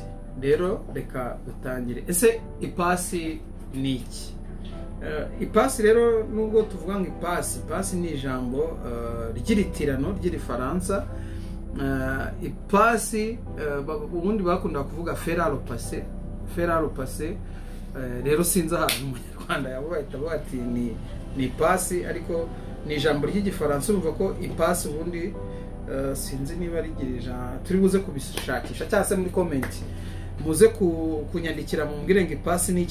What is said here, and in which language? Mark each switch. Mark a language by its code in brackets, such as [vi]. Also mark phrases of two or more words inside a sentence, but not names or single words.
[rw] Rero reka dutangire. Ese ipasi ni iki? Ipasi rero, nubwo tuvuga ngo ipasi ni ijambo ry'iritirano ry'Ifaransa. Ipasi ubundi bakunda kuvuga [fr] fer à repasser. [rw] Rero sinzi ahantu umunyarwanda yabahita bati ni ipasi, ariko ni ijambo ry'Igifaransa. Urumva ko ipasi ubundi sinzi niba rigirije, turi buze kubishakisha cyangwa se muri comment muze kunyandikira mumbwire ngo ipasi ni iki.